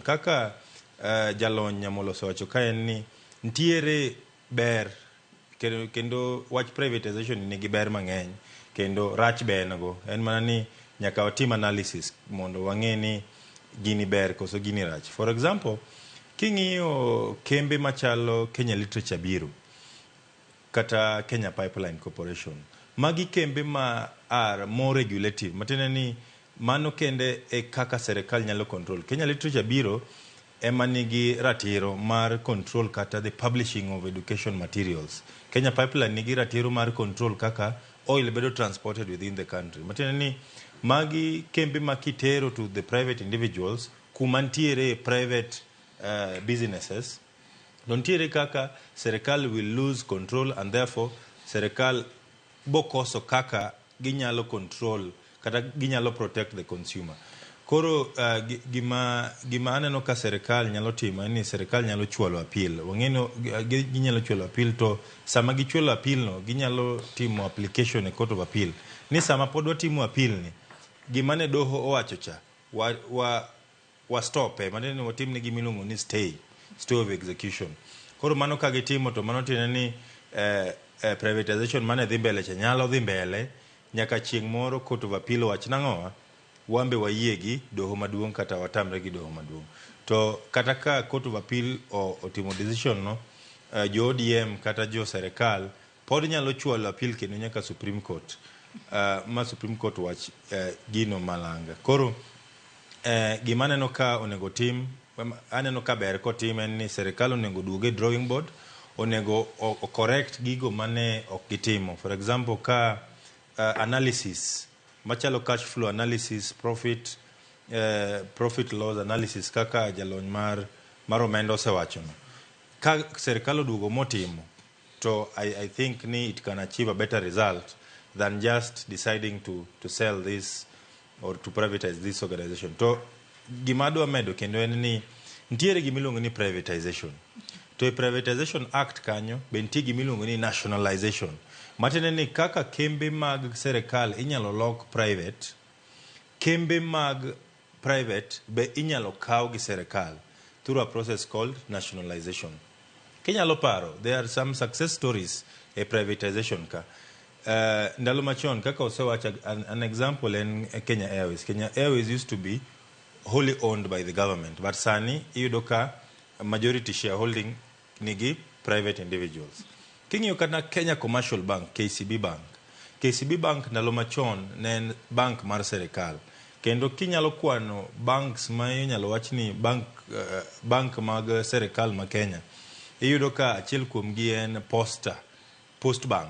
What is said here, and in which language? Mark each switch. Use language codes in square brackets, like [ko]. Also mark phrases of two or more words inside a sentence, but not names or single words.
[luo] Kaka jalony Nyamolo osewacho ka en ni ntiere ber kendo wach privatization nigi ber mang'eny kendo rach be en go. En mana ni nyaka watim analysis mondo wang'e ni gini ber koso gini rach. [en] For example, [luo] king'iyo kembe machalo Kenya Literature Bureau kata Kenya Pipeline Corporation, magi kembe ma [en] are more regulative. [luo] Matiende ni mano kende e kaka serikal nyalo control. Kenya Literature Bureau ema nigi ratiro mar control kata [en] the publishing of education materials. [luo] Kenya Pipeline nigi ratiro mar control kaka oil bedo [en] transported within the country. [luo] Matiende ni magi kembe makitero [en] to the private individuals [luo] kumantiere [en] private businesses [luo] dontiere kaka serikal [en] will lose control and therefore [luo] serikal bokoso kaka ginyalo control kata ginyalo [en] protect the consumer. [luo] Koro gima aneno ka serikal nyalo timo ni serikal nyalo chwalo appeal. Wang'eno ginyalo chwalo appeal to sama gichwalo appeal no ginyalo timo application e Court of Appeal. Ni sama pod watimo appeal ni gima ne doho owacho cha wa stop manene watim ni gimiluongo ni [en] stay of execution. [luo] Koro mano ka gitimo to mano tiende ni privatization mane dhi mbele cha nyalo dhi mbele nyaka chieng' moro Court of Appeal wach nang'owa wambe wayie gi doho maduong' kata watamre gi doho maduong'. To kata ka Court of Appeal otimo decision no jo ODM kata jo serikal pod nyalo chwalo appeal kendo nyaka Supreme Court. Ma Supreme Court wach gino malanga. Koro gima aneno ka onego tim, aneno ka ber kotim en ni serikal onego duoge [en] drawing board, [luo] onego correct gigo mane ok gitimo. [en] For example, ka analysis machalo cash flow analysis, profit loss analysis [luo] kaka jalony mar omenda osewacho no. Ka serikal oduogo motimo to [en] I think ni it can achieve a better result than just deciding to sell this or to privatize this organization. [luo] To gima adwa medo kendo en ni nitiere gimiluongo ni privatization. To e privatization act kanyo be nitie gimiluongo ni nationalization. Matiende ni kaka kembe mag serikal inyalo lok private, kembe mag private be inyalo kaw gi serikal [en] through a process called nationalization. [luo] Kinyalo paro, [en] there are some success stories e privatization ka. [luo] Ndalo machon kaka osewacha, [en] an example in [luo] Kenya Airways. [en] Kenya Airways used to be wholly owned by the government, but [luo] sani iyudo ka [en] majority shareholding nigi private individuals. [luo] King'iyo kata Kenya Commercial Bank, KCB Bank. KCB Bank ndalo machon ne en bank mar serikal. Kendo kinyalo kwano banks ma inyalo wach ni bank mag serikal ma Kenya, iyudo ka achiel kuomgi en Post Bank.